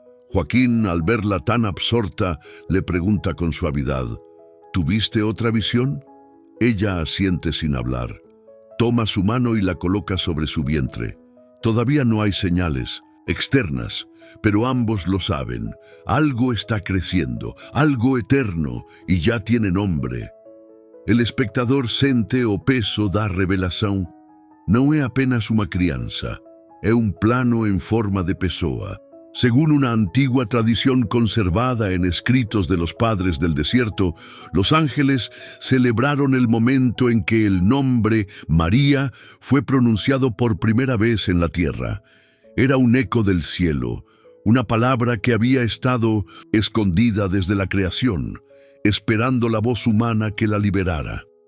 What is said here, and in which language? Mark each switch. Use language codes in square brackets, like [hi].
[es] Joaquín, al verla tan absorta, le pregunta con suavidad: ¿tuviste otra visión? Ella asiente sin hablar. Toma su mano y la coloca sobre su vientre. Todavía no hay señales externas, pero ambos lo saben. Algo está creciendo, algo eterno, y ya tiene nombre. [pt] El espectador sente o peso da revelação. Não é apenas uma criança, é plano en forma de pessoa. [es] Según una antigua tradición conservada en escritos de los padres del desierto, los ángeles celebraron el momento en que el nombre María fue pronunciado por primera vez en la tierra. Era un eco del cielo, una palabra que había estado escondida desde la creación, esperando la voz humana que la liberara.